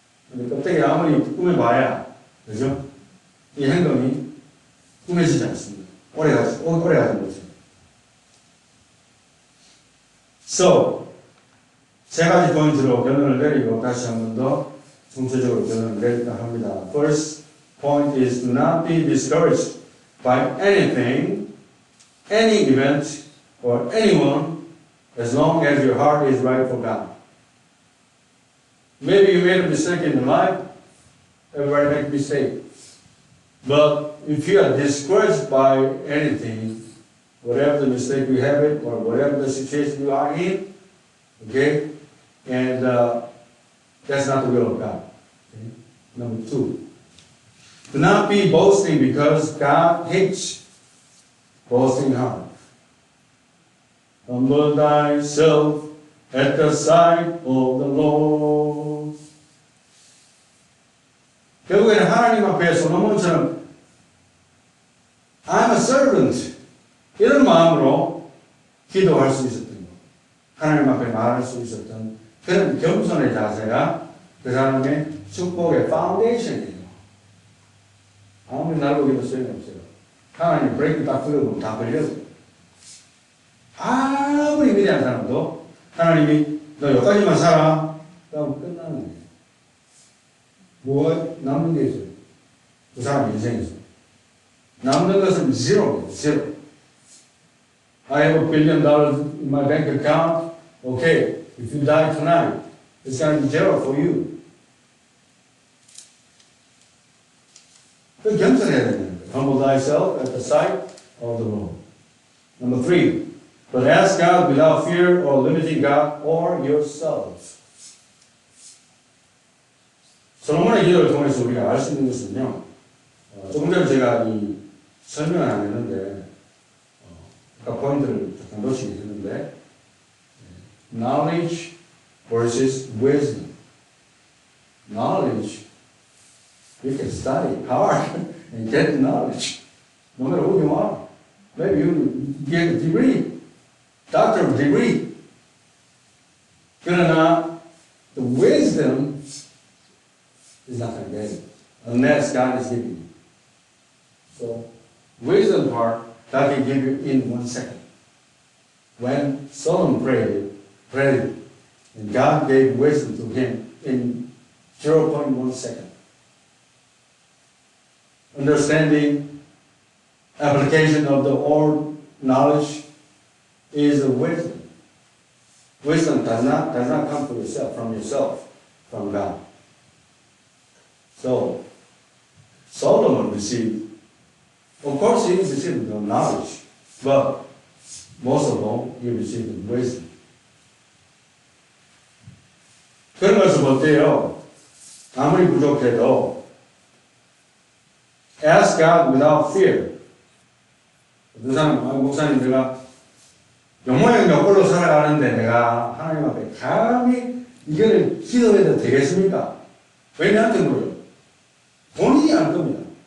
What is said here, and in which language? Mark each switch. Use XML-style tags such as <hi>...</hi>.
<ko>근데 껍데기 아무리 꾸며봐야, 그죠? 이 행동이 꾸며지지 않습니다. 오래 가지 못해요. So, 세 가지 포인트로 결론을 내리고 다시 한 번 더 총체적으로 결론을 내릴까 합니다.</ko> <en>First point is do not be discouraged by anything, any event, or anyone as long as your heart is right for God. Maybe you made a mistake in your life. Everybody makes mistakes. But if you are discouraged by anything, whatever the mistake you have it, or whatever the situation you are in, okay, and that's not the will of God. Okay? Number two, do not be boasting because God hates boasting heart. Humble thyself at the sight of the Lord.</en> <ko>결국에는 하나님 앞에 솔로몬처럼</ko> <en>I'm a servant</en> <ko>이런 마음으로 기도할 수 있었던 것, 하나님 앞에 말할 수 있었던 그런 겸손의 자세가 그 사람의 축복의 파운데이션이에요. 아무리 날고 기도 소용없어요. 하나님 브레이크 딱 들어보면 다 걸려요. 아무리 위대한 사람도 하나님이 너 여기까지만 살아 그러면 끝나는 거예요. 뭐가 남는 게 있어요? 그 사람 인생에서 남는 것은 zero예요.</ko> <en>zero. I have $1 billion in my bank account. Okay, if you die tonight, it's going to be zero for you.</en> <ko>그 겸손해야 되는 거예요.</ko> <en>Humble thyself at the sight of the Lord. Number 3, but ask God without fear or limiting God or yourselves.</en> <ko>솔로몬의 기도를 통해서 우리가 알 수 있는 것은요, 조금 전에 제가 이 설명을 안 했는데, 아까 포인트를 잠깐 놓치게 했는데,</ko> <en>knowledge versus wisdom. Knowledge, you can study hard and get knowledge, no matter who you are. Maybe you get a degree, doctorate degree.</en> <ko>그러나</ko> <en>the wisdom is not going to get it unless God is giving you. So, wisdom part, God can give you in 1 second. When Solomon prayed, and God gave wisdom to him in 0.1 second. understanding, application of the old knowledge is wisdom. Wisdom does not come from yourself, from God. So, Solomon received, of course he received the knowledge, but most of all, he received wisdom.</en> <ko>그런 것을 볼 때요, 아무리 부족해도</ko> <en>ask God without fear.</en> <ko>어떤 사람, 목사님 내가 영모양 역걸로 살아가는데 내가 하나님 앞에 감히 이거를 기도해도 되겠습니까? 왜 나한테 물어요? 본인이 알 겁니다.</ko>